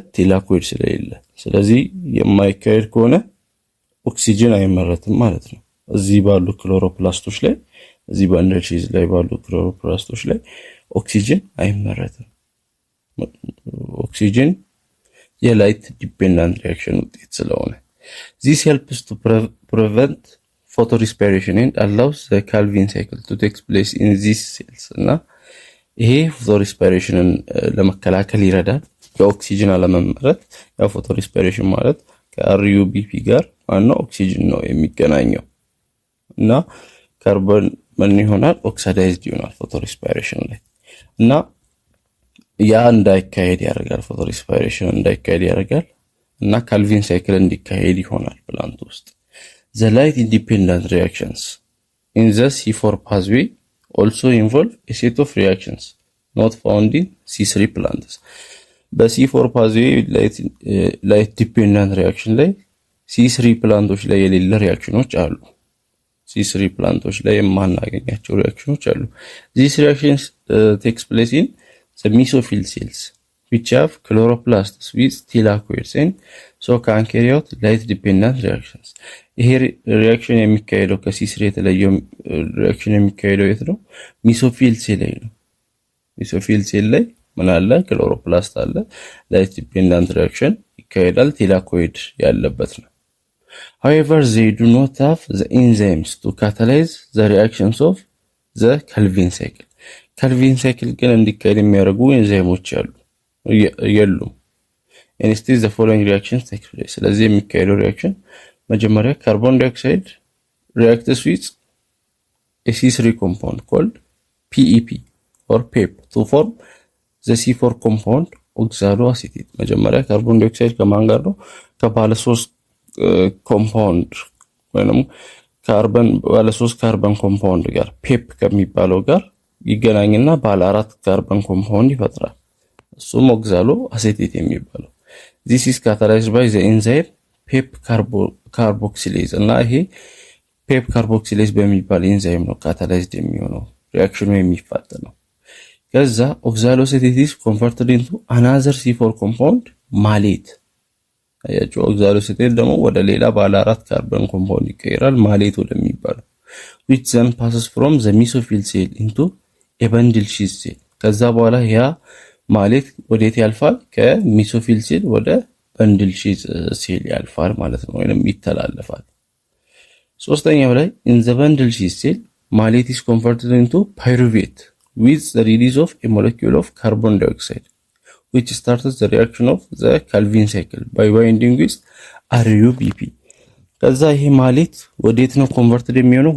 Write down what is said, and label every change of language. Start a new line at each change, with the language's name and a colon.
Amharic: ቲላኮይድ ስለሌለ። ስለዚህ የማይካሄድ ከሆነ ኦክሲጅን አይመረትም ማለት ነው። እዚህ ባሉ ክሎሮፕላስቶች ላይ እዚህ በንድል ሺዝ ላይ ባሉ ክሎሮፕላስቶች ላይ ኦክሲጅን አይመረትም። ኦክሲጅን የላይት ዲፔንደንት ሪአክሽን ውጤት ስለሆነ
English: this helps to prevent photorespiration and allows the Calvin cycle to take place in these cells.
Amharic: እና ይሄ ፎቶሪስፓይሬሽንን ለመከላከል ይረዳል። የኦክሲጅን አለመመረት ያው ፎቶሪስፓይሬሽን ማለት ከአርዩቢፒ ጋር ዋናው ኦክሲጅን ነው የሚገናኘው እና ካርቦን ምን ይሆናል? ኦክሲዳይዝድ ይሆናል ፎቶሪስፓይሬሽን ላይ እና ያ እንዳይካሄድ ያደርጋል። ፎቶሪስፓይሬሽን እንዳይካሄድ ያደርጋል እና ካልቪን ሳይክል እንዲካሄድ ይሆናል ፕላንት ውስጥ።
English: The light independent reactions in the C4 pathway also involve a set of reactions not found in C3 plants.
Amharic: በC4 pathway light dependent reaction ላይ C3 ፕላንቶች ላይ የሌለ ሪአክሽኖች አሉ። C3 ፕላንቶች ላይ የማናገኛቸው ሪአክሽኖች አሉ።
English: These reactions takes place in the mesophyll cells which have chloroplasts with thylakoids and so can carry out light dependent reactions.
Amharic: ይሄ ሪአክሽን የሚካሄደው ከሲስሪ የተለየው ሪአክሽን የሚካሄደው የት ነው? ሚሶፊል ሴል ላይ ነው። ሚሶፊል ሴል ላይ ምን አለ? ክሎሮፕላስት አለ። ላይት ዲፔንዳንት ሪአክሽን ይካሄዳል። ቲላኮይድ ያለበት ነው።
English: However, they do not have the enzymes to catalyze the reactions of the Calvin cycle.
Amharic: Calvin cycle ግን እንዲካሄድ የሚያደርጉ ኤንዛይሞች የሉም።
English: Instead, the following reactions take place.
Amharic: ስለዚህ የሚካሄደው ሪአክሽን መጀመሪያ ካርቦን ዳይኦክሳይድ
English: reacts with a C3 compound called PEP or PEP to form the C4 compound oxaloacetate.
Amharic: መጀመሪያ ካርቦን ዳይኦክሳይድ ከማን ጋር ነው? ከባለ 3 ኮምፓውንድ ወይንም ካርበን ባለ 3 ካርበን ኮምፓውንድ ጋር ፔፕ ከሚባለው ጋር ይገናኝና ባለ 4 ካርበን ኮምፓውንድ ይፈጥራል። እሱም ኦክዛሎ አሴቴት የሚባለው
English: this is catalyzed by the enzyme
Amharic: ፔፕ ካርቦክሲሌዝ እና ይሄ ፔፕ ካርቦክሲሌዝ በሚባል ኤንዛይም ነው ካታላይዝድ የሚሆነው ሪአክሽኑ የሚፋጠነው። ከዛ ኦክዛሎ አሴቴት
English: is converted into another C4 compound
Amharic: ማሌት። አያችሁ ኦክዛሎ አሴቴት ደግሞ ወደ ሌላ ባለ 4 ካርበን ኮምፓውንድ ይቀየራል ማሌት ወደሚባለው
English: which then passes from the mesophyll cell into a bundle sheath cell።
Amharic: ከዛ በኋላ ያ ማሌት ወዴት ያልፋል? ከሜሶፊል ሴል ወደ በንድል ሺዝ ሴል ያልፋል ማለት ነው፣ ወይንም ይተላለፋል። ሶስተኛው ላይ
English: in the bundle sheath cell malate is converted into pyruvate with the release of a molecule of carbon dioxide which starts the reaction of the Calvin cycle by binding with RUBP።
Amharic: ከዛ ይሄ ማሌት ወዴት ነው ኮንቨርትድ የሚሆነው?